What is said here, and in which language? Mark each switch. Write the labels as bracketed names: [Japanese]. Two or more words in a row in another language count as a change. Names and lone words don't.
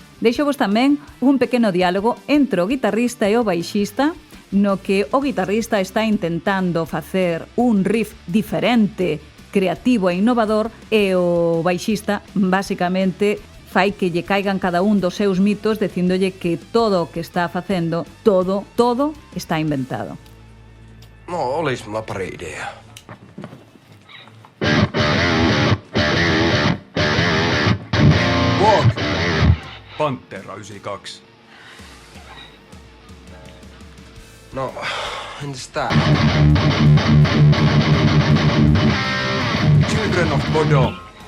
[Galician] Deixovos tamén un pequeno diálogo entre o guitarrista e o baixista, no que o guitarrista está intentando facer un riff diferente, creativo e innovador, e o baixista, basicamente, fai que lle caigan cada un dos seus mitos dicíndolle que todo o que está facendo, todo está inventado. [Finnish] No, olis mulla pari ideaa. Walk! Pantera 92. No, entäs tää? Children of Bodom.